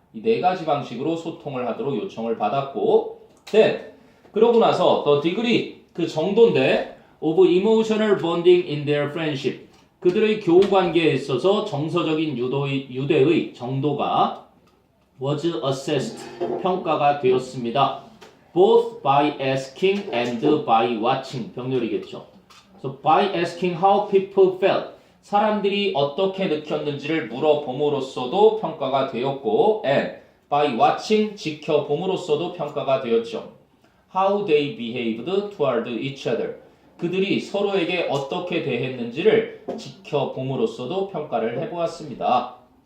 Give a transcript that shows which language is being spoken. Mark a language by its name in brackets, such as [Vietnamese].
[Korean] 이 4가지 방식으로 소통을 하도록 요청을 받았고, 그러고 나서 [English] the degree, [Korean] 그 정도인데 [English] of emotional bonding in their friendship, [Korean] 그들의 교우 관계에 있어서 정서적인 유대의 정도가 [English] was assessed, [Korean] 평가가 되었습니다. [English] both by asking and by watching, [Korean] 병렬이겠죠. [English] So by asking how people felt, [Korean] 사람들이 어떻게 느꼈는지를 물어봄으로써도 평가가 되었고, [English] and by watching, [Korean] 지켜봄으로써도 평가가 되었죠. [English] How they behaved toward each other, [Korean] 그들이 서로에게 어떻게 대했는지를 지켜봄으로써도 평가를 해보았습니다.